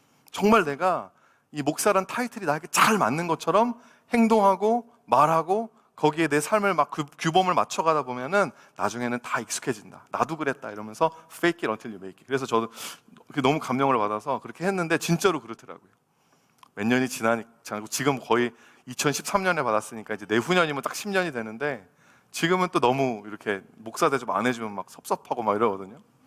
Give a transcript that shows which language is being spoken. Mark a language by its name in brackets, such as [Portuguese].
[Korean] 정말 내가 이 목사란 타이틀이 나에게 잘 맞는 것처럼 행동하고 말하고 거기에 내 삶을 막 규범을 맞춰가다 보면은 나중에는 다 익숙해진다. 나도 그랬다 이러면서 [English] fake it until you make it. [Korean] 그래서 저도 너무 감명을 받아서 그렇게 했는데 진짜로 그렇더라고요. 몇 년이 지나니까 지금 거의 2013년에 받았으니까 이제 내후년이면 딱 10년이 되는데 지금은 또 너무 이렇게 목사 대접 안 해주면 막 섭섭하고 막 이러거든요.